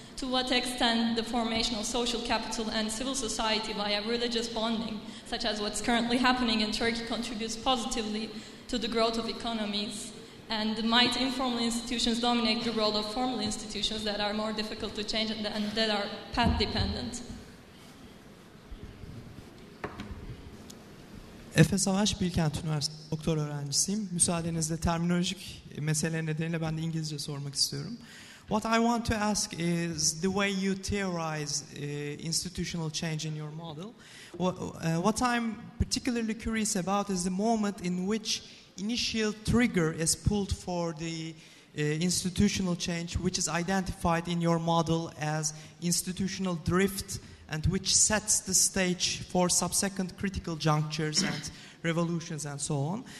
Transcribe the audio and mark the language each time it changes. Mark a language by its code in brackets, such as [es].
[en] To what extent the formation of social capital and civil society via religious bonding, such as what's currently happening in Turkey, contributes positively to the growth of economies? And might informal institutions dominate the role of formal institutions that are more difficult to change and that are path-dependent? [tr] Efe Savaş, Bilkent Üniversitesi doktor öğrencisiyim. Müsaadenizle terminolojik mesele nedeniyle ben de İngilizce sormak istiyorum. [en] What I want to ask is the way you theorize institutional change in your model. What I'm particularly curious about is the moment in which initial trigger is pulled for the institutional change, which is identified in your model as institutional drift, and which sets the stage for subsequent critical junctures and revolutions and so on.